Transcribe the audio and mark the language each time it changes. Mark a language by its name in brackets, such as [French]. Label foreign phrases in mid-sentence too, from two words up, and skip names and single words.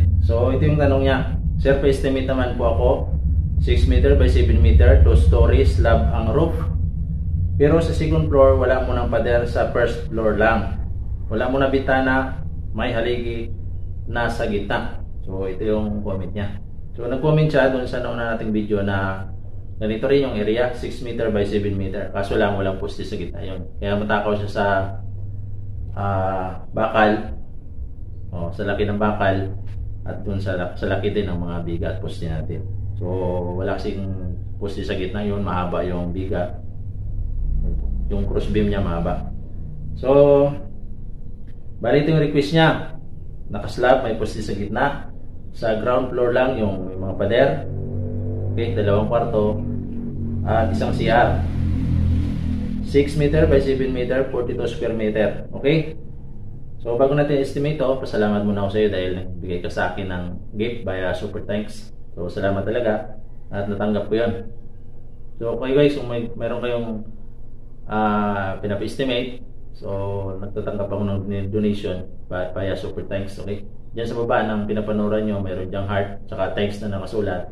[Filipino] So ito yung tanong niya. Sir, pa-estimate naman po ako [English] 6 meter by 7 meter, 2 stories, slab ang roof. [Filipino] Pero sa [English] second floor [Filipino] wala mo ng pader, sa [English] first floor [Filipino] lang. Wala mo na bitana, may haligi nasa gitna. So ito yung comment niya. So nag-comment siya doon sa nauna nating video na ganito rin yung area, [English] 6 meter by 7 meter. [Filipino] Kaso lang walang poste sa gitna yun. Kaya matakaw siya sa bakal. Sa laki ng bakal. At dun sa laki din ng mga biga at poste natin. So wala kasing poste sa gitna yun. Mahaba yung biga. Yung [English] cross beam [Filipino] niya mahaba. So bali ito yung request niya. Nakaslab, may poste sa gitna. Sa [English] ground floor [Filipino] lang yung may mga pader. Okay, 2 kwarto at isang CR. [English] 6 meter by 7 meter, 42 square meter. [Filipino] Okay? So bago natin estimate to, pasalamat muna ako sa iyo dahil nagbigay ka sa akin ng [English] gift via super thanks. [Filipino] So salamat talaga at natanggap ko 'yon. So [English] okay guys, [Filipino] kung meron kayong pinapa-estimate, so nagtatanggap ako ng [English] donation via super thanks. [Filipino] Okay? Diyan sa baba ng pinapanoran nyo, mayroon diyang heart saka thanks na nakasulat.